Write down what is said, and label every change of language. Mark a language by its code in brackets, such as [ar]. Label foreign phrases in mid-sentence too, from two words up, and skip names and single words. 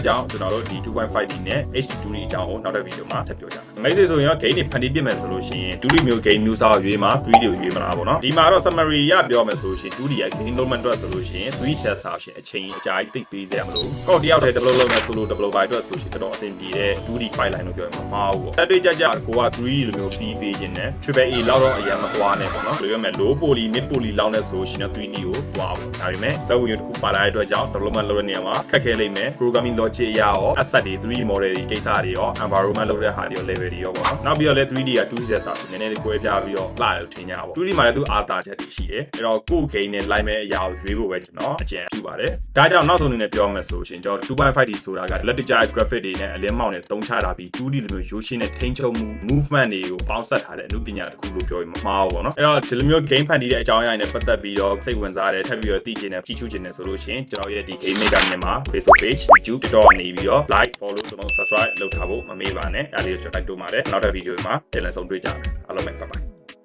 [my] ကျွန်တော်တို့ဒီ 2.5D နဲ့ HD2 တွေအကြောင်းကိုနောက်တဲ့ဗီဒီယိုမှာထပ်ပြောကြမယ်။မိတ်ဆွေဆိုရင်ရော game တွေဖန်တီးပြမယ်ဆိုလို့ရှိရင် 2D မျိုး game မျိုးစားရွေးမှာ 3D ကိုရွေးမလားပေါ့နော်။ဒီမှာတော့ summary ရပြောမယ်ဆိုလို့ရှိရင် 2D ရဲ့ [en] game development [my] အတွက်ဆိုလို့ရှိရင် 3D ချက်စားရှင်အချိန်အကြာကြီးသိပ်ပေးစရာမလိုဘူး။ကိုတယောက်တည်း develop လုပ်မယ် [en] solo developer [my] အတွက်ဆိုရှင်တော်တော်အဆင်ပြေတဲ့ [en] 2D pipeline [my] လို့ပြောရမှာမဟုတ်ဘူးပေါ့။အဲ့တွေ့ကြကိုက 3D လိုမျိုး fee ပေးခြင်းနဲ့ [en] triple A [my] လောက်တော့အရင်မကွာနဲ့ပေါ့နော်။ပြောရမယ် [en] low poly mid poly [my] လောက်နဲ့ဆိုရှင်တော့ 3D ကိုကွာဘူး။ဒါပေမဲ့စက်ဝင်တစ် ခုပါလာတဲ့အတွက်ကြောင့် development လုပ်တဲ့နေရာမှာခက်ခဲလိမ့်မယ် [en] programming logic [my] အရာရော asset တွေ 3D model တွေကိစ္စတွေရော environment လုပ်တဲ့ဟာတွေရော level တွေရောပေါ့နော်နောက်ပြီးတော့လည်း 3D က 2D ချက်စားနည်းနည်း လေးကိုယ်ပြပြီးတော့လာတယ်လို့ထင်ကြပါဘူး 2D မှာလည်းသူအာသာချက်တွေရှိတယ်အဲ့တော့ကိုယ် game နဲ့ line မဲ့အရာကိုရွေးဖို့ပဲကျွန်တော်အကြံပြု ပါတယ်ဒါကြောင့်နောက်ဆုံးအနေနဲ့ပြောမယ်ဆိုရှင်ကျွန်တော် 2.5D ဆိုတာကလက်တကျ graphic တွေနဲ့အလင်းမောင်နဲ့သုံးချတာပြီး 2D လိုမျိုးရိုးရှင်းတဲ့ထိန်းချုပ်မှု movement တွေကိုပေါင်းစပ်ထားတဲ့အမှုပညာတစ်ခုလို့ပြောရင်မမှားဘူးပေါ့နော်အဲ့တော့ဒီလိုမျိုး game ဖန်တီးတဲ့အကြောင်းအရာတွေနဲ့ပတ်သက်ပြီးတော့စိတ်ဝင်စားတယ်ထပ်ပြီးတော့သိချင်တယ်ကြည့်ရှုချင်တယ်ဆိုလို့ရှင်ကျွန်တော်ရဲ့ဒီ [en] game maker [my] မြန်မာ Facebook page YouTube တော့နေပြီးတော့ [en] like follow [my] ကျွန်တော် subscribe လုပ်ထားဖို့မမေ့ပါနဲ့အဲ့ဒါလေးကိုကျွန်တော်တိုက်တွန်းပါတယ်နောက်တဲ့ဗီဒီယိုမှာပြန်လည်ဆုံတွေ့ကြမယ်အားလုံးပဲ [en] bye bye